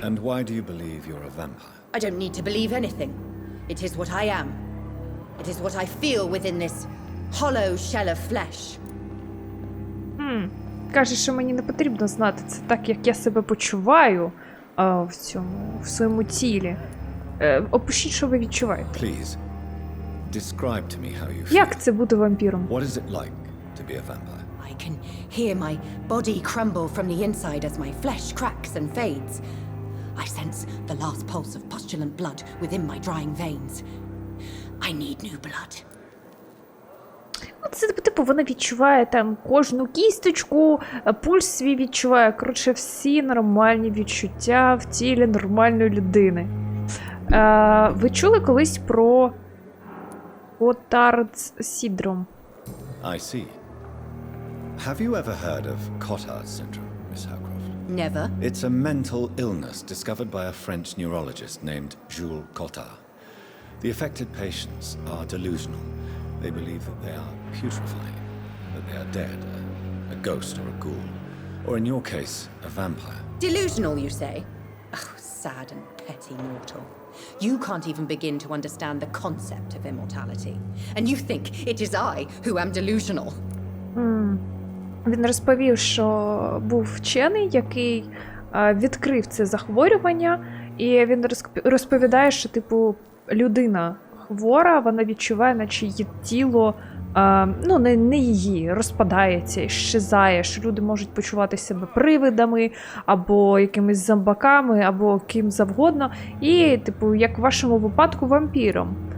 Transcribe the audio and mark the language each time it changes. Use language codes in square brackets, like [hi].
[en] And why do you believe you're a vampire? I don't need to believe anything. It is what I am. It is what I feel within this hollow shell of flesh. [uk] Каже, що мені не потрібно знати. Це так, як я себе почуваю в своєму тілі. Опишіть, що ви відчуваєте. [en] Please, describe to me how you feel. [uk] Як це бути вампіром? [en] What is it like to be a vampire? I can hear my body crumble from the inside as my flesh cracks and fades. I sense the last pulse of postulant blood within my drying veins. I need new blood. [uk] Це, типу, вона відчуває там кожну кісточку, пульс свій відчуває. Коротше, всі нормальні відчуття в тілі нормальної людини. Ви чули колись про Cotard's syndrome? [en] I see. Have you ever heard of Cotard's syndrome, Miss Howcroft? Never. It's a mental illness discovered by a French neurologist named Jules Cotard. The affected patients are delusional. They believe that they are putrefying, that they are dead, a ghost or a ghoul, or in your case, a vampire. Delusional, you say? Oh, sad and petty mortal. You can't even begin to understand the concept of immortality. And you think it is I who am delusional. [uk] Він розповів, що був вчений, який відкрив це захворювання, і він розповідає, що, типу, людина хвора, вона відчуває, наче її тіло, ну, не її, розпадається, щезає, що люди можуть почувати себе привидами, або якимись зомбаками, або ким завгодно, і, типу, як в вашому випадку, вампіром.